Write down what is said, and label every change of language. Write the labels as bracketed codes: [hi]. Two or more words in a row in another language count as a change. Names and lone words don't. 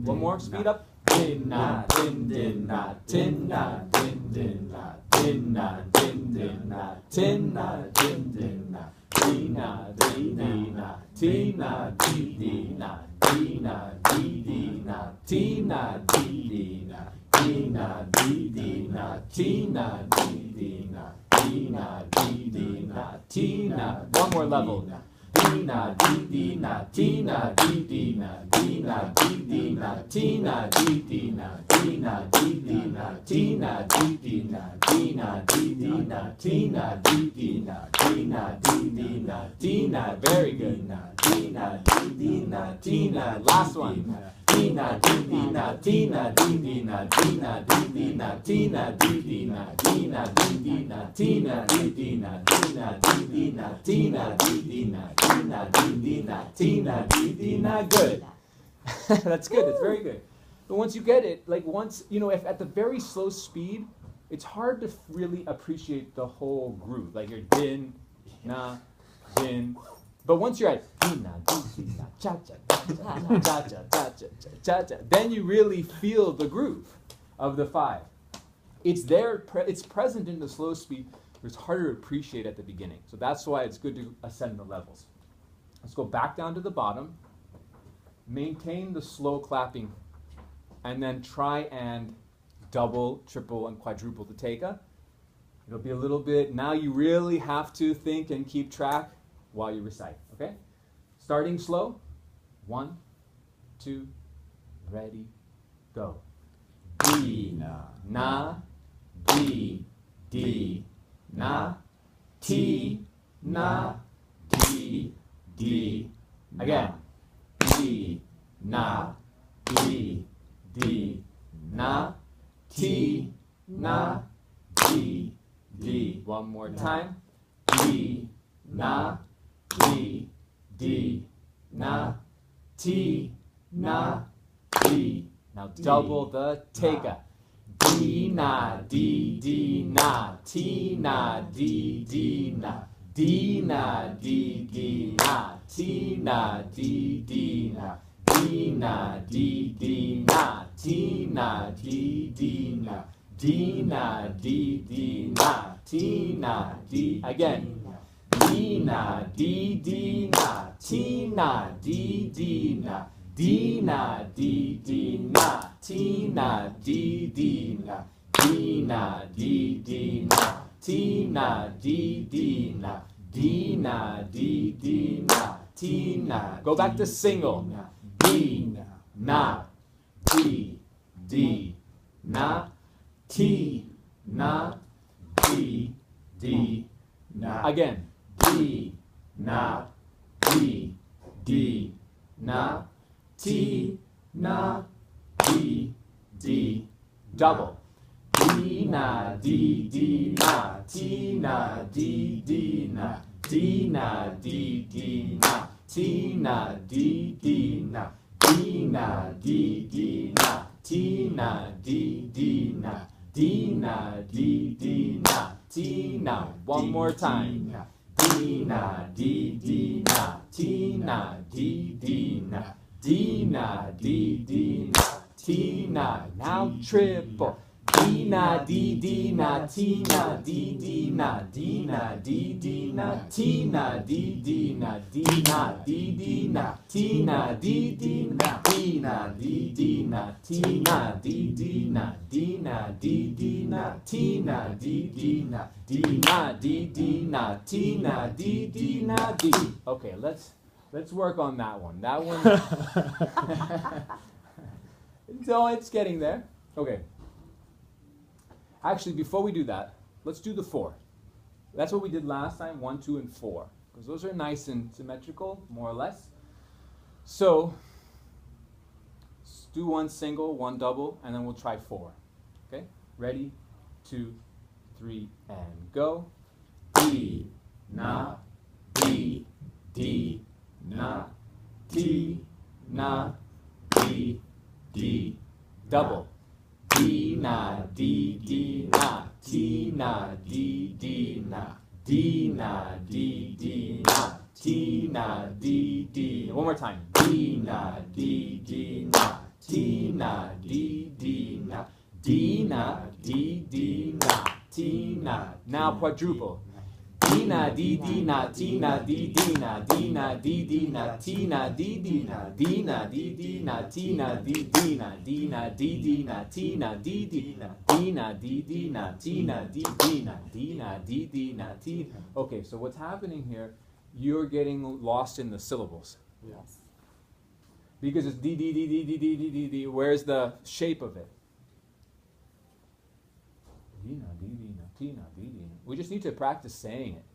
[en] One more, speed up. Din-na, din, din-na, tin-na, din, din-na, tin-na, din, din-na, tin-na, din, din-na, tina, di-di-na, tina, di-di-na, tina, di-di-na, tina, di-di-na, tina, di-di-na, tina, di-di-na, tina, di-di-na, tina. One more level. Dina, di-di-na, tina, di-di-na, dina, di-di-na, tina, di-di-na, dina, di-di-na, tina, di-di-na, dina, di-di-na, tina, di-di-na, dina, di-di-na, tina. Very good. Dina, di-di-na, tina. Last one. Dina, di-di-na, tina, di-di-na, dina, di-di-na, tina, di-di-na, dina, di-di-na, tina, di-di-na, dina, di-di-na, tina, di-di-na, dina, di-di-na, tina, di-di-na. Good. That's good. That's very good. But once you get it, like once, if at the very slow speed, it's hard to really appreciate the whole groove. Like you're din, na, din. But once you're at dina, di-di-na, cha-cha, cha-cha, cha-cha, cha-cha, cha-cha, then you really feel the groove of the 5. It's there, it's present in the slow speed, but it's harder to appreciate at the beginning. So that's why it's good to ascend the levels. Let's go back down to the bottom. Maintain the slow clapping and then try and double, triple, and quadruple the teka. It'll be a little bit, now you really have to think and keep track while you recite, okay? Starting slow. 1, 2, ready, go. D, na, D, D, na, T, na, D, D. Again. D, na, D, D, na, T, na, D, D. One more time. D, na, D, D, na, T, na, D. Now double the teka. D, na, D, D, na, T, na, D, D, na, D, na, D, D, na, T, na, D, D, na, D, na, D, D, na, T, na, D, D, na, D, na, D, D, na, T, na, D, again. D, na, D, D, na, T, na, D, D, na, D, na, D, D, na, T, na, D, D, na, D, na, D, D, na, T, na, D, D, na, D, na, D, D, na, T, na. Go back to single. D, na, D, D, na, T, na, D, D, na. Again. D, na, D, D, na, T, na, D, D. Double. D, na, D, D, na, T, na, D, D, na, D, na, D, D, na, T, na, D, D, na, D, na, D, D, na, T, na, D, D, na, D, na, D, D, na, T, na. One more time. D, na, D, D, na, T, na, D, D, na, D, na, D, D, na, T, na. Now triple. D, na, D, D, na, T, na, D, D, na, D, na, D, D, na, T, na, D, D, na, D, na, D, D, na, T, na, D, D, na, D, na, D, D, na, T, na, D, D, na, D, na, D, D, na, T, na, D, D, na, D, na, D, D, na, T, na, D, D, na, D. Okay, let's work on that one. That one. So it's getting there. Okay. Actually, before we do that, let's do the 4. That's what we did last time, 1, 2, and 4. Because those are nice and symmetrical, more or less. So, let's do 1 single, 1 double, and then we'll try 4. Okay? Ready? 2, 3, and go. D, na, D, D, na, T, na, D, D. Double. D, na, D, D, na, T, na, D, D, na, D, na, D, D, na, T, na, D, D. One more time. D, na, D, D, na, T, na, D, D, na, D, na, D, D, na, T, na. Now quadruple. D, na, D, D, na, T, na, D, D, na, D, na, D, D, na, T, na, D, D, na, D, na, D, D, na, T, na, D, D, na, D, na, D, D, na, T, na, D, D, na, D, na, D, D, na, T, na, D, D, na, D, na, D, D, na, T. Okay, so what's happening here, you're getting lost in the syllables. Yes. Because it's D, D, D, D, D, D, D, D, D. Where's the shape of it? D, na, D, D, na, T, na, D, D, na. We just need to practice saying it.